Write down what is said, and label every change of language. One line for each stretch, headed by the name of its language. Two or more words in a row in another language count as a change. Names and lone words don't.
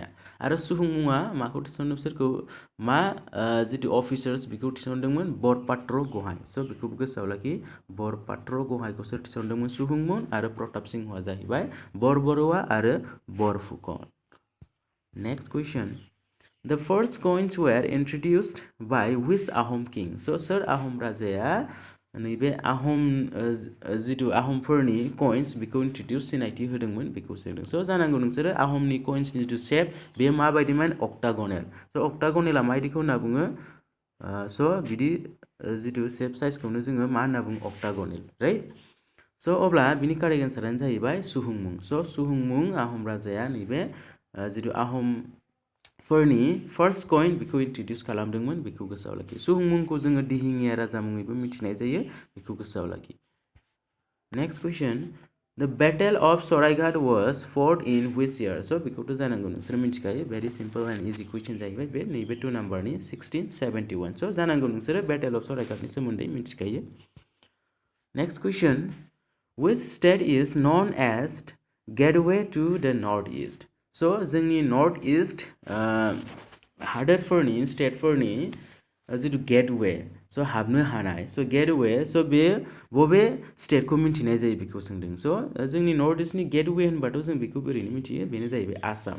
Bodo: आरो सुहुंमुङा माखौ थिसनदों? सोरखौ मा जिथु अफिसार्स बेखौ थिसनदोंमोन? बरपात्र गहाय। स' बेखौबो गोसोआव लाखि, बरपात्र गहायखौ सोर थिसनदोंमोन? सुहुंमुं आरो प्रताप सिंहआ जाहैबाय बरबरुआ आरो बरफुकन।
English: next question, the first coins were introduced by which Ahom king? So
Bodo: आहम राजाया नैबे आहम जिथु आहमफोरनि कइन्स बेखौ इन्ट्रडिउस सिनायथि होदोंमोन बेखौ सोंदों। स' जानांगौ नोंसोरो आहमनि कइन्सनि जिथु शेप बेयो माबायदिमोन? अक्टागनेल। स' अक्टागनेला माबायदिखौ होनना बुङो? स' बिदि जिथु शेप साइजखौनो जोङो मा होनना बुङो? अक्टागनेल, राइट? स' अब्ला बिनि
English: correct answerano
Bodo: जाहैबाय सुहुंमुं। स' सुहुंमुं आहम राजाया नैबे जिथु आहमफोरनि
English: first coin
Bodo: बेखौ इन्ट्रडिउस खालामदोंमोन, बेखौ गोसोआव लाखि। सुहुंमुंखौ जोङो दिहिङिया राजा मुङैबो मिथिनाय जायो, बेखौ गोसोआव लाखि।
English: next question, the battle of सराइघाट was fought in which year?
Bodo: स' बेखौथ' जानांगौ नोंसोर मिथिखायो,
English: very simple and easy question
Bodo: जाहैबाय बे नैबे 2 नाम्बारनि 1671। स' जानांगौ नोंसोरो
English: battle of Saraighatni
Bodo: सोमोन्दै मिथिखायो।
English: next question, which state is known as gateway to the north east?
Bodo: स' जोंनि
English: north east
Bodo: हादोरफोरनि स्टेटफोरनि जिथु गेटवे, स' हाबनो हानाय, स' गेटवे, स' बे बबे स्टेटखौ मिन्थिनाय जायो बेखौ सोंदों। स' जोंनि
English: north eastni
Bodo: गेटवे होनबाथ' जों बेखौ ओरैनो मिथियो, बेनो जाहैबाय आसाम।